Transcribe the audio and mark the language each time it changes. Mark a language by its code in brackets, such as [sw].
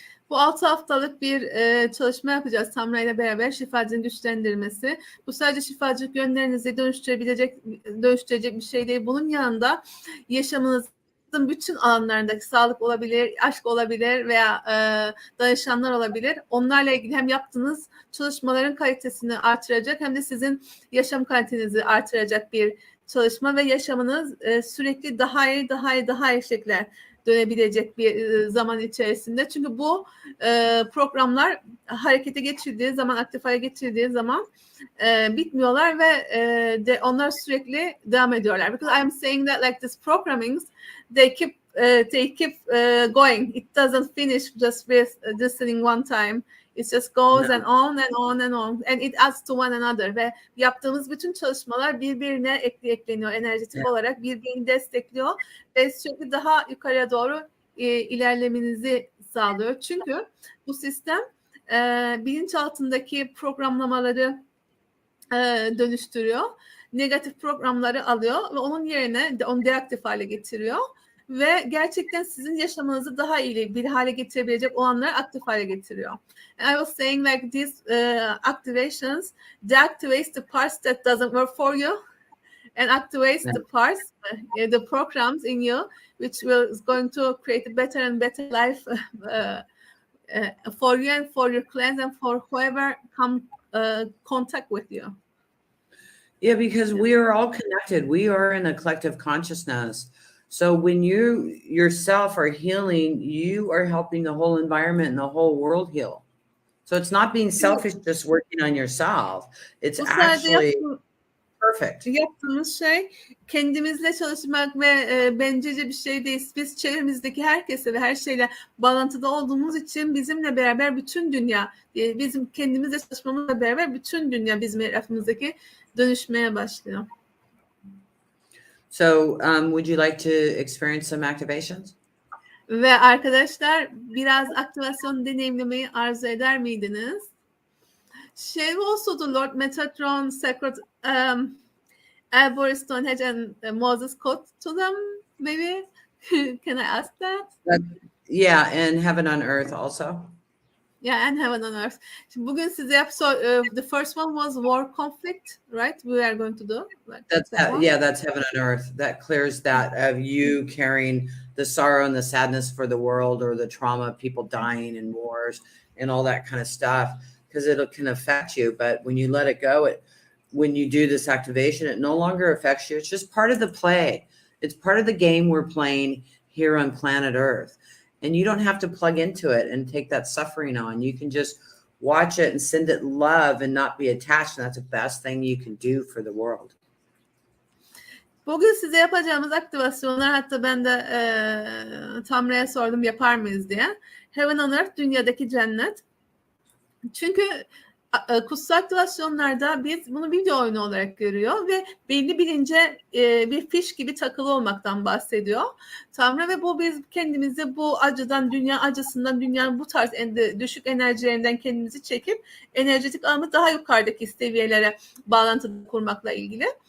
[tr] Bu 6 haftalık bir çalışma yapacağız Tamra ile beraber, şifacının güçlendirmesi. Bu sadece şifacılık yönlerinizi dönüştürecek bir şey değil. Bunun yanında yaşamınızın bütün alanlarındaki sağlık olabilir, aşk olabilir veya danışanlar olabilir. Onlarla ilgili hem yaptığınız çalışmaların kalitesini artıracak hem de sizin yaşam kalitenizi artıracak bir çalışma ve yaşamınız sürekli daha iyi şekilde dönebilecek bir zaman içerisinde. Çünkü bu programlar harekete geçirdiği zaman, aktif hale getirdiği zaman bitmiyorlar ve onlar sürekli devam ediyorlar. [en] Because I'm saying that like this programming, they keep going. It doesn't finish just with listening one time. It just goes and on and on and on. And it adds to one another. [tr] Ve yaptığımız bütün çalışmalar birbirine ekleniyor enerjetik olarak. Birbirini destekliyor. Ve sürekli daha yukarıya doğru ilerlemenizi sağlıyor. Çünkü bu sistem bilinçaltındaki programlamaları dönüştürüyor. Negatif programları alıyor ve onun yerine onu deaktif hale getiriyor. Ve gerçekten sizin yaşamınızı daha iyi bir hale getirebilecek olanları aktif hale getiriyor. [en] And I was saying like these activations deactivates the parts that doesn't work for you and activates the parts, the programs in you which is going to create a better and better life for you and for your clients and for whoever come contact with you. Yeah, because we are all connected. We are in a collective consciousness. So when you yourself are healing, you are helping the whole environment and the whole world heal. So it's not being selfish, just working on yourself. It's [tr] Bu sadece [en] actually perfect. [tr] yaptığımız şey kendimizle çalışmak ve bencilce bir şey değil. Biz çevremizdeki herkese ve her şeyle bağlantıda olduğumuz için bizimle beraber bütün dünya, bizim kendimizle çalışmamızla beraber bütün dünya bizim etrafımızdaki dönüşmeye başlıyor. [en] So would you like to experience some activations? [tr] Ve arkadaşlar biraz aktivasyon deneyimlemeyi arzu eder miydiniz? [en] Shall we also do Lord Metatron, Sacred Elbow, Stonehenge and Moses quote to them? Maybe can I ask that? Yeah, and heaven on earth also. Yeah, and heaven on earth. [tr] Şimdi bugün size [en] the first one was war conflict, right? We are going to do. That's heaven on earth. That clears that of you carrying the sorrow and the sadness for the world, or the trauma of people dying in wars and all that kind of stuff, because it can affect you. But when you let it go, when you do this activation, it no longer affects you. It's just part of the play. It's part of the game we're playing here on planet Earth. And you don't have to plug into it and take that suffering on. You can just watch it and send it love and not be attached. And that's the best thing you can do for the world. [tr] Bugün size yapacağımız aktivasyonlar, hatta ben de Tamra'ya sordum yapar mıyız diye. Heaven on Earth, dünyadaki cennet. Çünkü kutsal aktivasyonlarda biz bunu video oyunu olarak görüyor ve belli bilince bir fiş gibi takılı olmaktan bahsediyor Tanrı, ve bu biz kendimizi bu acıdan, dünya acısından, dünyanın bu tarz düşük enerjilerinden kendimizi çekip enerjetik alanı daha yukarıdaki seviyelere bağlantı kurmakla ilgili.